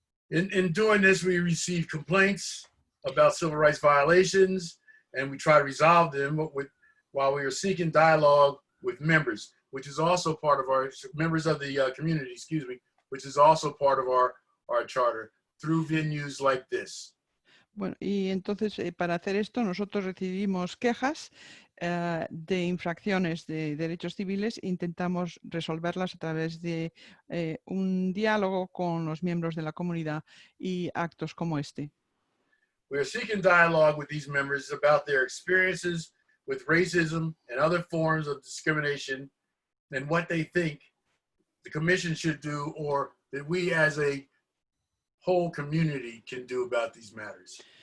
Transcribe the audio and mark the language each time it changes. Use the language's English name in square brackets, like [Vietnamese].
[English] In doing this, we receive complaints about civil rights violations, and we try to resolve them while we are seeking dialogue with members. which is also part of our members of the community, excuse me, which is also part of our charter through venues like this. [Spanish] Bueno, y entonces para hacer esto nosotros recibimos quejas de infracciones de derechos civiles e intentamos resolverlas a través de un diálogo con los miembros de la comunidad y actos como este. [English] We are seeking dialogue with these members about their experiences with racism and other forms of discrimination and what they think the commission should do or that we as a whole community can do about these matters.